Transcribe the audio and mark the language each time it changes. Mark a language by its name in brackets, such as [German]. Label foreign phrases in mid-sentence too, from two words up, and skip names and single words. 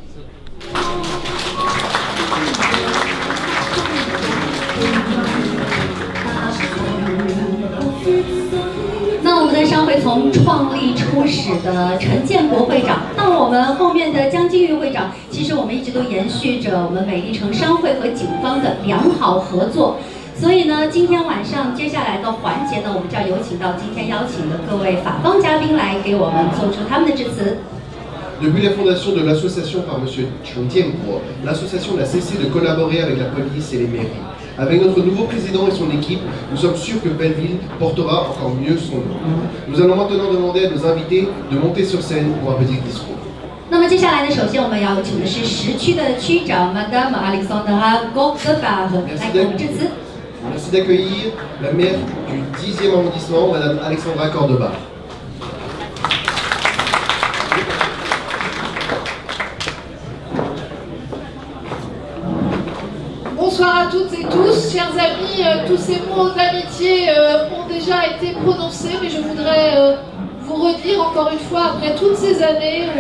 [Chinese] 那我们的商会从创立初始的陈建国会长到我们后面的江金玉会长，其实我们一直都延续着我们美丽城商会和警方的良好合作。所以呢，今天晚上接下来的环节呢，我们就要有请到今天邀请的各位法方嘉宾来给我们做出他们的致辞。 [French] Depuis la fondation de l'association par M. Chen Jianguo, l'association n'a cessé de collaborer avec la police et les mairies. Avec notre nouveau président et son équipe, nous sommes sûrs que Belleville portera encore mieux son nom. Nous allons maintenant demander à nos invités de monter sur scène pour un petit discours. [Chinese] 那么接下来呢，首先我们要请的是10区的区长 Madame Alexandra Gordebach 来给我们致辞。 [French] Merci d'accueillir la maire du 10e arrondissement, Madame Alexandra Gordebach. Bonsoir à toutes et tous, chers amis, tous ces mots d'amitié ont déjà été prononcés, mais je voudrais vous redire encore une fois, après toutes ces années où